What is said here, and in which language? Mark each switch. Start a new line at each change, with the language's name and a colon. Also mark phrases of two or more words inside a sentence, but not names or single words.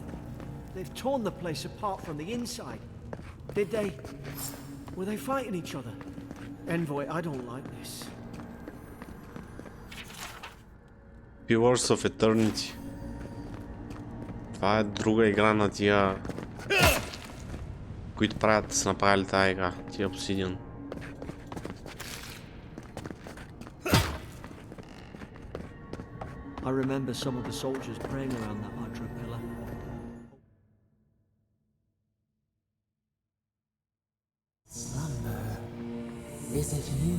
English: They've torn the place apart from the inside. Did they? Were they fighting each other? Envoy, I don't like this. Pillars of Eternity.
Bulgarian: Това е друга игра на тия, които правят, са направили тази игра, тия Obsidian.
English: I remember some of the soldiers praying around that Adra pillar. Slumber. Is it you?